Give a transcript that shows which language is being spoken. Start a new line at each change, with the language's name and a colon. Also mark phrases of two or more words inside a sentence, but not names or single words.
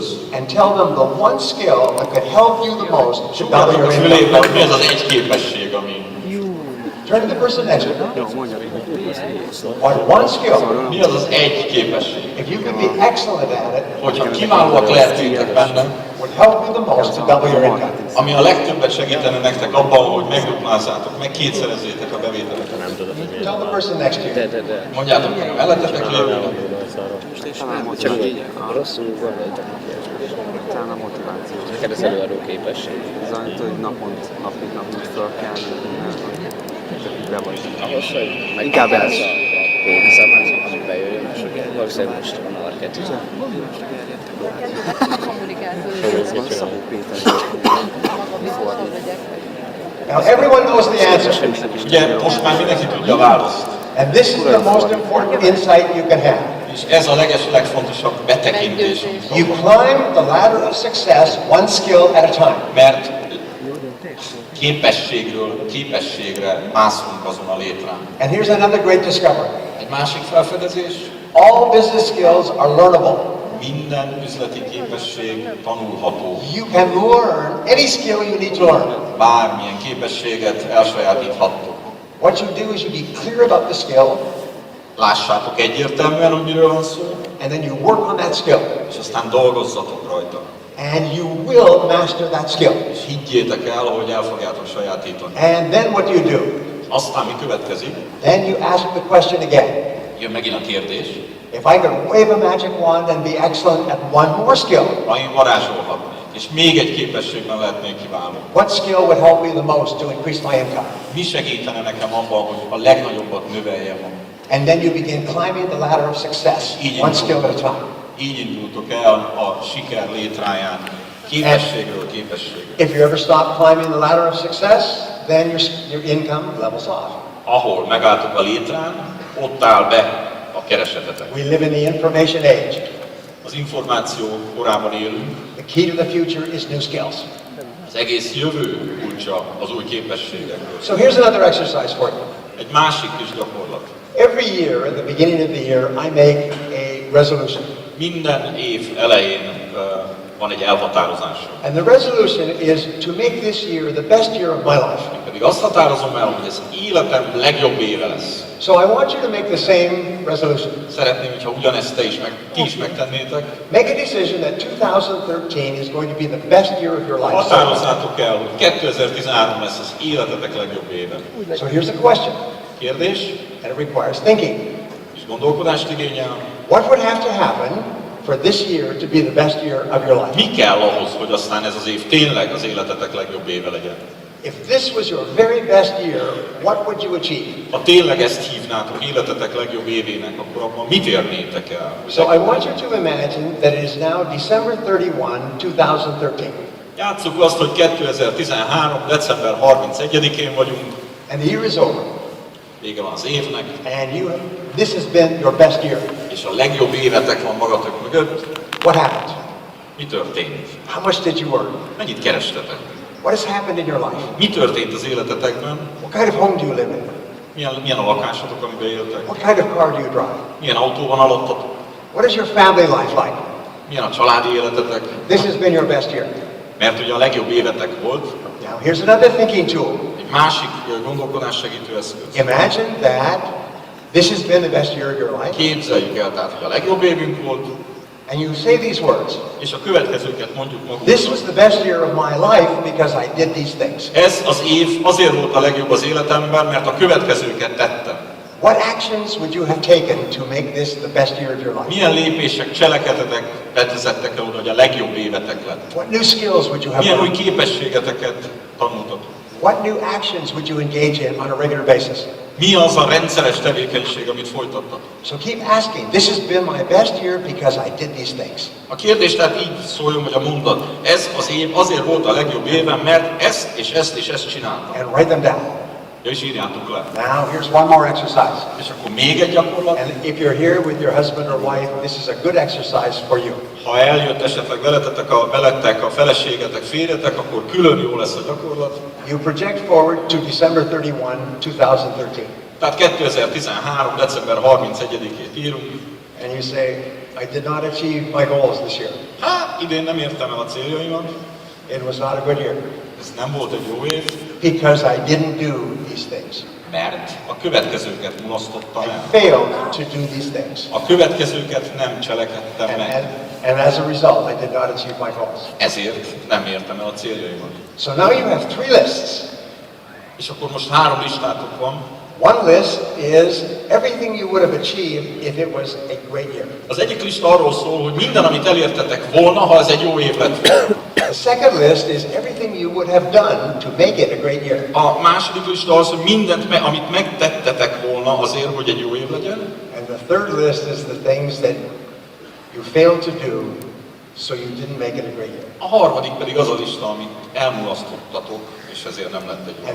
English: And tell them the one skill that could help you the most to double
Hungarian: Tudjátok
English: your a income.
Hungarian: fülébe, hogy mi az az egy képesség, ami...
English: Turn to the person next to you.
Hungarian: Jó, mondja.
English: What one skill?
Hungarian: Mi az az egy képesség?
English: If you can be excellent at it,
Hungarian: Hogyha kiválóak lehetnétek benne,
English: would help you the most to double your income.
Hungarian: ami a legtöbbet segítene nektek abban, hogy megduplázzátok, meg kétszerezzétek a bevételeket.
English: Tell the person next to you.
Hungarian: Mondjátok meg a mellettetek lévőnek. Csak így. Rosszul gondoltam. Talán a motiváció. Neked az előadó képesség. Ez olyan, hogy napig fel kell, csak így be vagy. Ahhoz, hogy Inkább ez. megtalálsz a pénzemet, ami bejöjjön, és valószínűleg most a marketing. Ez van Szabó Péter.
English: Now everyone knows the answer.
Hungarian: Ugye most már mindenki tudja a választ.
English: And this is the most important insight you can have.
Hungarian: És ez a legfontosabb betekintés.
English: You climb the ladder of success one skill at a time.
Hungarian: Mert képességről képességre mászunk azon a létrán.
English: And here's another great discovery.
Hungarian: Egy másik felfedezés,
English: All business skills are learnable.
Hungarian: minden üzleti képesség tanulható.
English: You can learn any skill you need to learn.
Hungarian: Bármilyen képességet elsajátíthattok.
English: What you do is you be clear about the skill,
Hungarian: Lássátok egyértelműen, hogy miről van szó,
English: and then you work on that skill.
Hungarian: és aztán dolgozzatok rajta.
English: And you will master that skill.
Hungarian: És higgyétek el, hogy el fogjátok sajátítani.
English: And then what you do?
Hungarian: Aztán mi következik?
English: Then you ask the question again.
Hungarian: Jön megint a kérdés.
English: If I could wave a magic wand and be excellent at one more skill,
Hungarian: Ha én varázsolhatnék, és még egy képességben lehetnék kiváló,
English: what skill would help me the most to increase my income?
Hungarian: mi segítene nekem abban, hogy a legnagyobbat növeljem?
English: And then you begin climbing the ladder of success, one skill at a time.
Hungarian: Így indultok el a siker létráján, képességről képességre.
English: If you ever stop climbing the ladder of success, then your income levels off.
Hungarian: Ahol megálltok a létrán, ott áll be a keresetetek.
English: We live in the information age.
Hungarian: Az információ korában élünk,
English: The key to the future is new skills.
Hungarian: az egész jövő kulcsa az új képességekről.
English: So here's another exercise for you.
Hungarian: Egy másik kis gyakorlat.
English: Every year, at the beginning of the year, I make a resolution.
Hungarian: Minden év elején van egy elhatározásom.
English: And the resolution is to make this year the best year of my life.
Hungarian: Én pedig azt határozom el, hogy ez életem legjobb éve lesz.
English: So I want you to make the same resolution.
Hungarian: Szeretném, hogyha ugyanezt ti is megtennétek.
English: Make a decision that 2013 is going to be the best year of your life.
Hungarian: Határozzátok el, hogy 2013 lesz az életetek legjobb éve.
English: So here's the question,
Hungarian: Kérdés,
English: and it requires thinking.
Hungarian: és gondolkodást igényel.
English: What would have to happen for this year to be the best year of your life?
Hungarian: Mi kell ahhoz, hogy aztán ez az év tényleg az életetek legjobb éve legyen?
English: If this was your very best year, what would you achieve?
Hungarian: Ha tényleg ezt hívnátok életetek legjobb évének, akkor abban mit érnétek el?
English: So I want you to imagine that it is now December 31, 2013.
Hungarian: Játsszuk azt, hogy 2013. december 31-én vagyunk,
English: And the year is over.
Hungarian: vége van az évnek,
English: And this has been your best year.
Hungarian: és a legjobb évetek van magatok mögött.
English: What happened?
Hungarian: Mi történt?
English: How much did you earn?
Hungarian: Mennyit kerestetek?
English: What has happened in your life?
Hungarian: Mi történt az életetekben?
English: What kind of home do you live in?
Hungarian: Milyen a lakásotok, amiben éltek?
English: What kind of car do you drive?
Hungarian: Milyen autóban aludtatok?
English: What is your family life like?
Hungarian: Milyen a családi életetek?
English: This has been your best year.
Hungarian: Mert ugye a legjobb évetek volt.
English: Now here's another thinking tool.
Hungarian: Egy másik gondolkodás segítő eszköz.
English: Imagine that this has been the best year of your life.
Hungarian: Képzeljük el, tehát, hogy a legjobb évünk volt,
English: And you say these words.
Hungarian: És a következőket mondjuk
English: This
Hungarian: magunknak.
English: was the best year of my life because I did these things.
Hungarian: Ez az év azért volt a legjobb az életemben, mert a következőket tettem.
English: What actions would you have taken to make this the best year of your life?
Hungarian: Milyen lépések, cselekedetek vezettek el oda, hogy a legjobb évetek lett?
English: What new skills would you have
Hungarian: Milyen új
English: learned?
Hungarian: képességeteket tanultatok?
English: What new actions would you engage in on a regular basis?
Hungarian: Mi az a rendszeres tevékenység, amit folytattatok?
English: So keep asking. This has been my best year because I did these things.
Hungarian: A kérdés tehát így szóljon, hogy a mondat. Ez az év azért volt a legjobb évem, mert ezt és ezt és ezt csináltam.
English: And write them down.
Hungarian: Ja, és írjátok le.
English: Now here's one more exercise.
Hungarian: És akkor még egy gyakorlat.
English: And if you're here with your husband or wife, this is a good exercise for you.
Hungarian: Ha eljött esetleg veletek a feleségetek, férjetek, akkor külön jó lesz a gyakorlat.
English: You project forward to December 31, 2013.
Hungarian: Tehát 2013. december 31-ét írunk.
English: And you say, I did not achieve my goals this year.
Hungarian: Hát, idén nem értem el a céljaimat.
English: It was not a good year
Hungarian: Ez nem volt egy jó év,
English: because I didn't do these things.
Hungarian: mert a következőket mulasztottam
English: I
Hungarian: el.
English: failed to do these things.
Hungarian: A következőket nem cselekedtem meg.
English: And as a result, I did not achieve my goals.
Hungarian: Ezért nem értem el a céljaimat.
English: So now you have three lists.
Hungarian: És akkor most 3 listátok van.
English: One list is everything you would have achieved if it was a great year.
Hungarian: Az egyik lista arról szól, hogy minden, amit elértetek volna, ha ez egy jó év lett volna.
English: The second list is everything you would have done to make it a great year.
Hungarian: A második lista az, hogy mindent, amit megtettetek volna azért, hogy egy jó év legyen.
English: And the third list is the things that you failed to do, so you didn't make it a great year.
Hungarian: A harmadik pedig az a lista, amit elmulasztottatok, és ezért nem lett egy jó